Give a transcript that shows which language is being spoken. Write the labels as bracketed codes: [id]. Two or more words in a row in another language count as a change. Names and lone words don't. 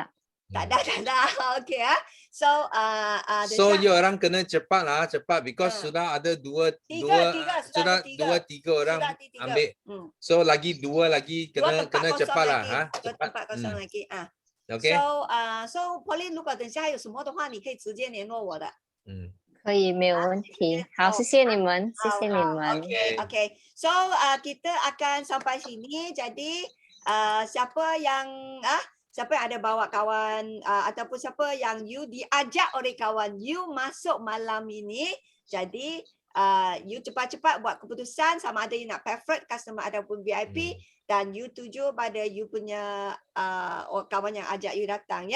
[ms] Tak ada. Okey ya. So you orang kena cepat because sudah ada dua tiga orang ambil. So lagi 2 lagi kena cepat lah. Cepat kosong lagi. Okay. [zh] So Pauline 如果等下还有什么的话你可以直接联络我的。可以，没有问题。好，谢谢你们，谢谢你们。 Okay. [ms] So kita akan sampai sini. Jadi siapa yang ada bawa kawan ataupun siapa yang you diajak oleh kawan you masuk malam ini. Jadi you cepat-cepat buat keputusan sama ada you nak [en] preferred customer [ms] ataupun VIP dan you tuju pada you punya kawan yang ajak you datang ya.